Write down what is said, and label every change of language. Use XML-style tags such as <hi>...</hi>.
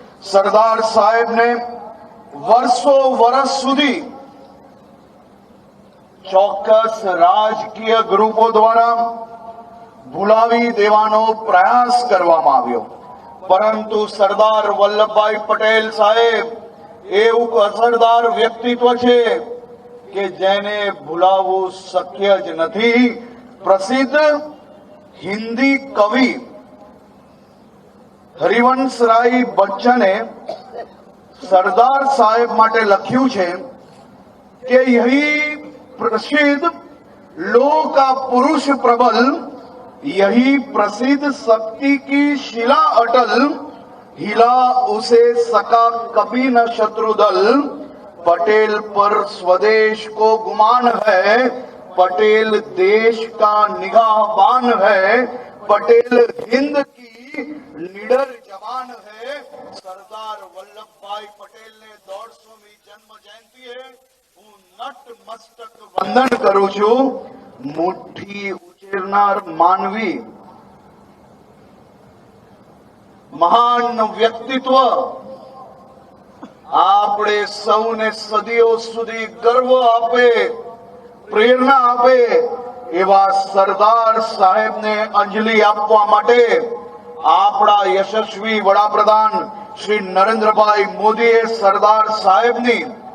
<gu>સરદાર સાહેબને વર્ષ સુધી ચોક્કસ રાજકીય ગ્રુપો દ્વારા ભૂલાવી દેવાનો પ્રયાસ કરવામાં આવ્યો, પરંતુ સરદાર વલ્લભભાઈ પટેલ સાહેબ એવું અસરદાર વ્યક્તિત્વ છે કે જેને ભૂલાવવું શક્ય જ નથી. પ્રસિદ્ધ હિન્દી કવિ હરિવંશરાય બચ્ચને સરદાર સાહેબ માટે લખ્યું છે કે</gu> <hi>यही प्रसिद्ध लोक का पुरुष प्रबल, यही प्रसिद्ध शक्ति की शिला अटल, हिला उसे सका कभी न शत्रुदल. पटेल पर स्वदेश को गुमान है, पटेल देश का निगाहबान है, पटेल हिंद की निडर जवान है.</hi> <gu>सरदार वल्लभभाई पटेल ने 150મી જન્મ જયંતિએ હું નતમસ્તક વંદન કરું છું. મુઠ્ઠી ઉછેરનાર માનવી, મહાન વ્યક્તિત્વ, આપણે સૌને સદીઓ સુધી ગર્વ આપે, પ્રેરણા આપે એવા સરદાર સાહેબને અંજલિ આપવા માટે આપણા યશસ્વી વડાપ્રધાન શ્રી નરેન્દ્રભાઈ મોદીએ સરદાર સાહેબની</gu>